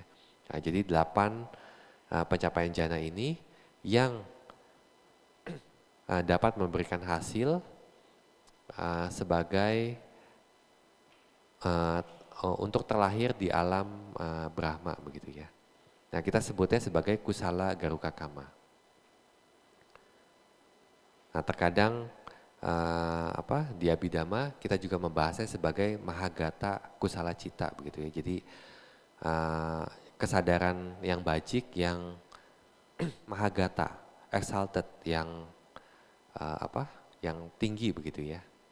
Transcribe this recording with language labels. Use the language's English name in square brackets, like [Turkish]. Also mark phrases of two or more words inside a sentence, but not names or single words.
[Indonesian] Nah, jadi 8 pencapaian jana ini yang dapat memberikan hasil sebagai untuk terlahir di alam Brahma begitu ya. Nah kita sebutnya sebagai [Pali] kusala garuka kama. [Indonesian] Nah terkadang di Abhidhamma kita juga membahasnya sebagai [Pali] mahagata kusala cita [Indonesian] begitu ya. Jadi kesadaran yang bajik yang mahagata, exalted yang yang tinggi begitu ya.